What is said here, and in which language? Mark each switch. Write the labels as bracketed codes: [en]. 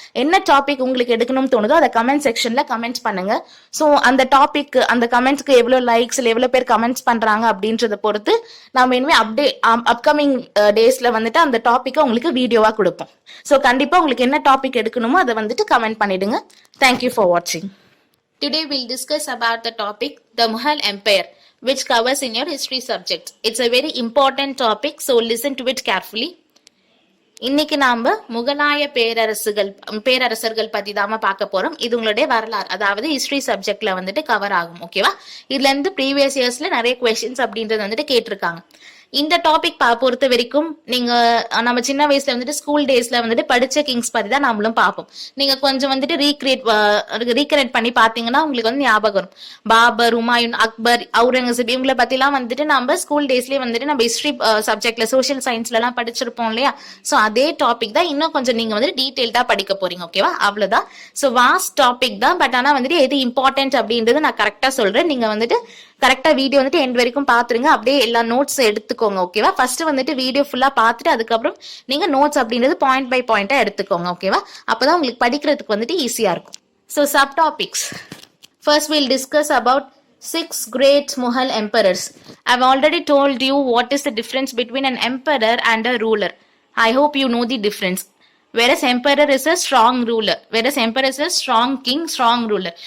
[ta] என்ன டாபிக் உங்களுக்கு எடுக்கணும்னு தோணுதோ அதை கமெண்ட் செக்ஷன்ல கமெண்ட் பண்ணுங்க. ஸோ அந்த டாபிக், அந்த கமெண்ட்ஸ்க்கு எவ்வளவு லைக்ஸ், எவ்வளவு பேர் கமெண்ட்ஸ் பண்றாங்க அப்படின்றத பொறுத்து நாம இனிமே அப்கமிங் டேஸ்ல அந்த டாபிக்கை உங்களுக்கு வீடியோவா கொடுப்போம். ஸோ கண்டிப்பா உங்களுக்கு என்ன டாபிக் எடுக்கணுமோ அதை கமெண்ட் பண்ணிடுங்க. [en] Thank you for வாட்சிங். Today we'll discuss about the topic the Mughal Empire, which covers in your history subject. It's a very important topic, so listen to it carefully. [ta] இன்னைக்கு நாம முகலாய பேரரசர்கள் பத்தி தாம பார்க்க போறோம். இது உங்களுடைய வரலாறு, அதாவது ஹிஸ்டரி சப்ஜெக்ட்ல கவர் ஆகும். ஓகேவா? இதுல இருந்து ப்ரீவியஸ் இயர்ஸ்ல நிறைய கொஸ்டின்ஸ் அப்படின்றது கேட்டிருக்காங்க. இந்த டாபிக் பொறுத்த வரைக்கும் நீங்க நம்ம சின்ன வயசுல ஸ்கூல் டேஸ்ல படிச்ச கிங்ஸ் பத்தி தான் நம்மளும் பார்ப்போம். நீங்க கொஞ்சம் ரீக்ரியேட் பண்ணி பாத்தீங்கன்னா உங்களுக்கு ஞாபகம் வரும். பாபர், ஹுமாயூன், அக்பர், அவுரங்கசீப் இவங்களை பத்தி எல்லாம் நம்ம ஸ்கூல் டேஸ்லயே நம்ம ஹிஸ்டரி சப்ஜெக்ட்ல சோசியல் சயின்ஸ்ல எல்லாம் படிச்சிருப்போம் இல்லையா? சோ அதே டாபிக் தான் இன்னும் கொஞ்சம் நீங்க டீடைல்டா படிக்க போறீங்க. ஓகேவா? அவ்வளவுதான். சோ வாஸ்ட் டாபிக் தான். பட் ஆனா எது இம்பார்ட்டன்ட் அப்படின்றது நான் கரெக்டா சொல்றேன். நீங்க கரெக்டா வீடியோ எண்ட் வரைக்கும் பாத்துருங்க. அப்படியே எல்லா நோட்ஸ் எடுத்துக்கோங்க. ஓகேவா? ஃபர்ஸ்ட் வீடியோ ஃபுல்லா பாத்துட்டு அதுக்கப்புறம் நீங்க நோட்ஸ் அப்படின்றது பாயிண்ட் பை பாயிண்டா எடுத்துக்கோங்க. ஓகேவா? அப்பதான் உங்களுக்கு படிக்கிறதுக்கு ஈஸியா இருக்கும். [en] So subtopics. First we'll discuss about 6 great Mughal emperors. I've already told you what is the difference between an emperor and a ruler. I hope you know the difference. Whereas emperor is a strong ruler, whereas emperor is a strong king, strong ruler.